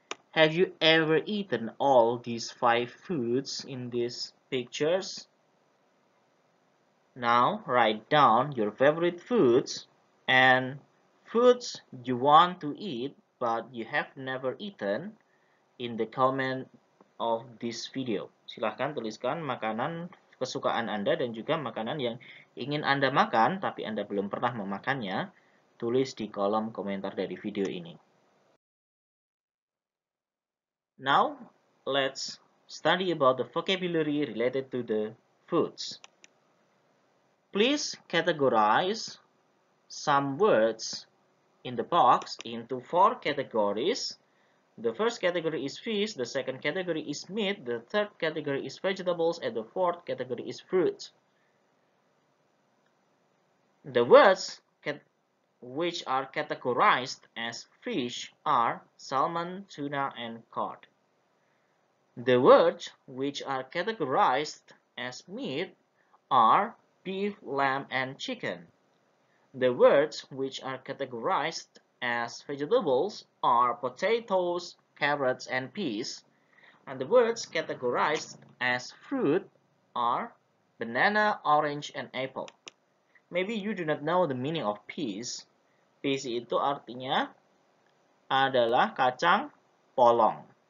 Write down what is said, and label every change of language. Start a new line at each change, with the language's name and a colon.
English: Have you ever eaten all these 5 foods in these pictures? Now write down your favorite foods and foods you want to eat but you have never eaten in the comment of this video.
Indonesian: Silahkan tuliskan makanan kesukaan Anda dan juga makanan yang ingin Anda makan tapi Anda belum pernah memakannya. Tulis di kolom komentar dari video ini.
English: Now, let's study about the vocabulary related to the foods. Please categorize some words in the box into 4 categories. The first category is fish, the second category is meat, the third category is vegetables, and the fourth category is fruits. The words which are categorized as fish are salmon, tuna, and cod. The words which are categorized as meat are beef, lamb, and chicken. The words which are categorized as vegetables are potatoes, carrots, and peas. And the words categorized as fruit are banana, orange, and apple. Maybe you do not know the meaning of peas.
Indonesian: Peas itu artinya adalah kacang polong.